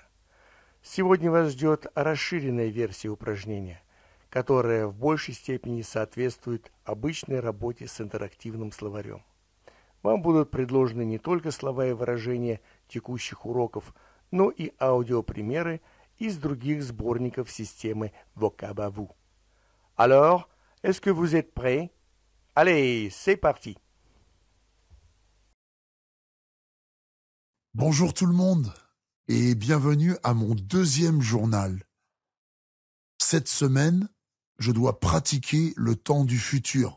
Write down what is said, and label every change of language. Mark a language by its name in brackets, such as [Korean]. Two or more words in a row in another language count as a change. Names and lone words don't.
[Russian] Сегодня вас ждет расширенная версия упражнения, которая в большей степени соответствует обычной работе с интерактивным словарем. Вам будут предложены не только слова и выражения текущих уроков, но и аудиопримеры из других сборников системы Vocab-à-vous. [French] Alors, est-ce que vous êtes prêts? Allez, c'est parti! Bonjour tout le monde et bienvenue à mon deuxième journal. Cette semaine, je dois pratiquer le temps du futur.